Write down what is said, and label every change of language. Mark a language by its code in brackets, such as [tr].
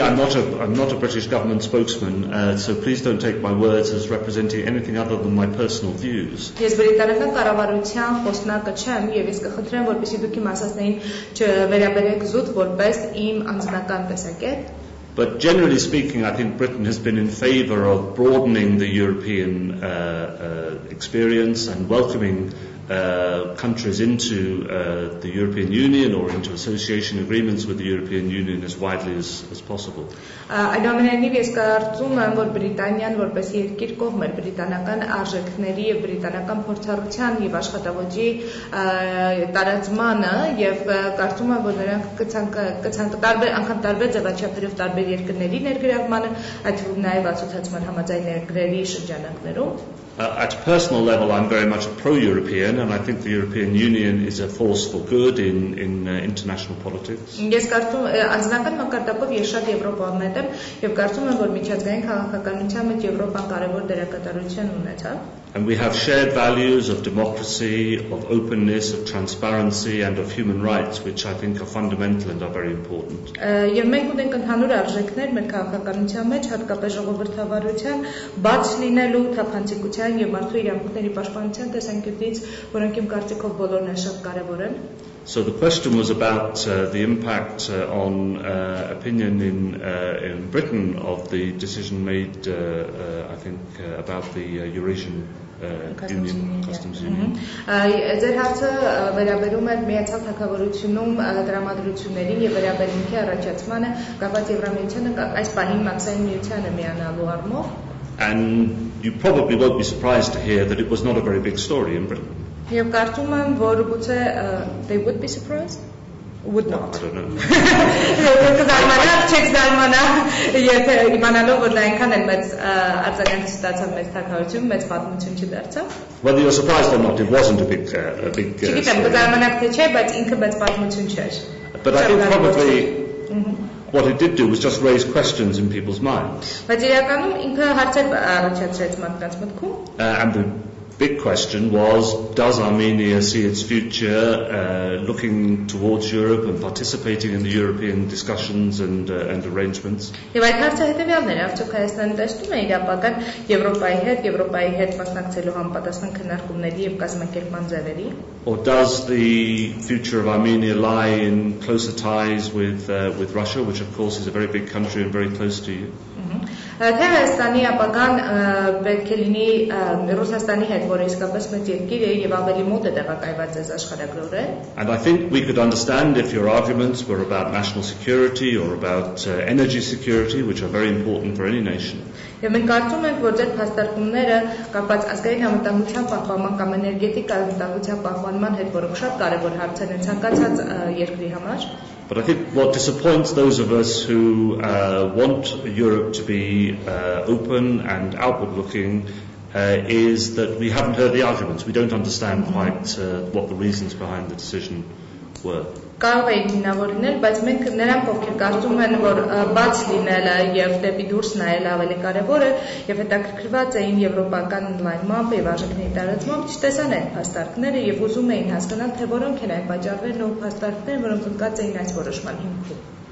[en] I'm not a British government spokesman, so please don't take my words as representing anything other than my personal views. [hy] Ես բրիտանական կառավարության խոսնակը չեմ եւ ես կխնդրեմ, որպեսզի դուք իմ ասածներին չվերաբերեք զուտ որպես իմ անձնական տեսակետ. [en] But generally speaking, I think Britain has been in favour of broadening the European experience and welcoming countries into the European Union or into association agreements with the European Union as widely as possible. [hy] Այնուամենայնիվ ես կարծում եմ, որ Բրիտանիան որպես երկիր կողմ էր բրիտանական արժեքների եւ բրիտանական փորձառության եւ աշխատավոճի տարածմանը եւ կարծում եմ, որ նրանք կցանկ տարբեր ձևաչափերով տարբեր երկրների ներգրավմանը, այդ թվում նաեւ ասոցիացիան համաձայնագրերի շրջանակներում. [en] At a personal level, I'm very much a pro-European, and I think the European Union is a force for good in international politics. [hy] Ես կարծում անձնական մակարդակով ես շատ եվրոպամետ եմ եւ կարծում եմ, որ միջազգային քաղաքականության մեջ Եվրոպան կարևոր դերակատարություն ունեցավ. [en] And we have shared values of democracy, of openness, of transparency, and of human rights, which I think are fundamental and are very important. [hy] Եվ մենք ունենք ընդհանուր արժեքներ մեր քաղաքականության մեջ, հատկապես ժողովրդավարության, բաց լինելու, թափանցիկության եւ մարդու իրավունքների պաշտպանության տեսանկյունից, որոնք իմ կարծիքով բոլորն են շատ կարեւոր են. [en] So the question was about the impact on opinion in Britain of the decision made, I think, about the Eurasian Union, Customs Union. [hy] Ձեր հարցը վերաբերում է միացյալ թագավորությունում դրամատրություններին եւ վերաբերմունքի առաջացմանը կապված Եվրամիությանը այս պահին մաքսային միությանը միանալու առումով. [en] And you probably won't be surprised to hear that it was not a very big story in Britain. [hy] Եվ կարծում եմ, որ գուցե [en] they would be surprised? Would not. I don't know. [hy] Կզարմանաք, չեք զարմանա, եթե իմանալով, որ դա այնքան էլ մեծ արձագանք ստացավ մեծ թագավորություն, մեծ պատմություն չդարձավ. [en] Whether you're surprised or not, it wasn't a big [hy] Չգիտեմ, կզարմանաք թե չէ, բայց ինքը մեծ պատմություն չէր. [en] But I think probably what it did do was just raise questions in people's minds. [hy] Բայց իրականում ինքը հարցեր առաջացրեց մարդկանց մտքում. [en] And the big question was, does Armenia see its future looking towards Europe and participating in the European discussions and arrangements? [hy] Եվ այդ հարցը հետևյալն էր, արդյոք Հայաստանը տեսնում է իր ապագան Եվրոպայի հետ մասնակցելու համապատասխան քննարկումների եւ կազմակերպման ձևերի? [en] Or does the future of Armenia lie in closer ties with Russia, which of course is a very big country and very close to you? [hy] Թե Հայաստանի ապագան պետք է լինի Ռուսաստանի հետ, որը իսկապես մեծ երկիր է եւ ավելի մոտ է տեղակայված այս աշխարհագրորեն. [en] And I think we could understand if your arguments were about national security or about energy security, which are very important for any nation. [hy] Եվ մենք կարծում ենք, որ ձեր փաստարկումները կապված ազգային անվտանգության պահպանման կամ էներգետիկ անվտանգության պահպանման հետ, որոնք շատ կարևոր հարցեր են ցանկացած երկրի համար. [en] But I think what disappoints those of us who want Europe to be open and outward-looking is that we haven't heard the arguments. We don't understand quite what the reasons behind the decision were. [hy] Կարող էին հիմնավոր լինել, բայց մենք նրանք ովքեր կարծում են, որ բաց լինելը եւ դեպի դուրս նայելը ավելի կարեւոր է եւ հետաքրքրված էին եվրոպական ընդլայնմամբ եւ արժեքների տարածմամբ, չտեսան այդ փաստարկները եւ ուզում էին հասկանալ, թե որոնք են այն պատճառներն ու փաստարկները, որոնք ընկած էին այս որոշման հիմքում.